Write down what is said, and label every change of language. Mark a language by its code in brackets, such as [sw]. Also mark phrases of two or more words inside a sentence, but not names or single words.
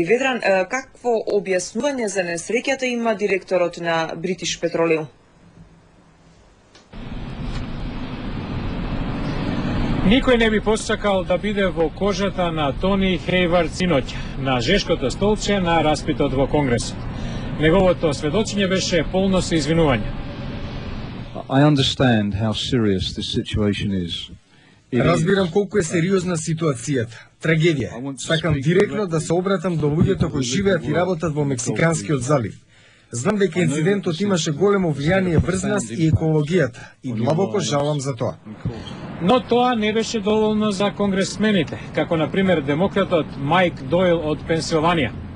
[mk] Ведран, какво објаснување за несреќата има директорот на British Petroleum? Никој не би посакал да биде во кожата на Тони Хейвард синоќ на жешкото столче на распитот во Конгресот. Неговото сведочење беше полно со извинување. [en] I understand how serious this situation is. [mk] Разбирам колку е сериозна ситуацијата. Трагедија. Сакам директно да се обратам до луѓето кои живеат и работат во Мексиканскиот залив. Знам дека инцидентот имаше големо влијание врз нас и екологијата и длабоко жалам за тоа. Но тоа не беше доволно за конгресмените, како на пример демократот Майк Дойл од Пенсилванија.